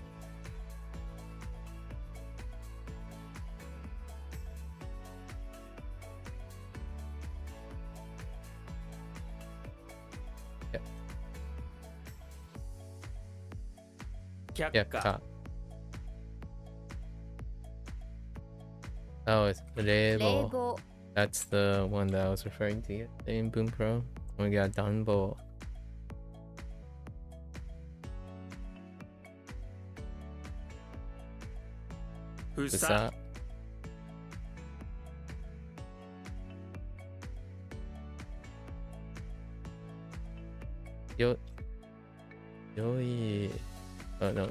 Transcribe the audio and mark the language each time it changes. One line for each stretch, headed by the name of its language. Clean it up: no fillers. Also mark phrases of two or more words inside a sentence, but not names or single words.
Japanese: 却下
English: Yakka. Oh, it's 冷
Japanese: 冷房。房
English: That's the one that I was referring to in Bunpro. We got Danbo.
Japanese: ふささ。よい。
English: Oh no.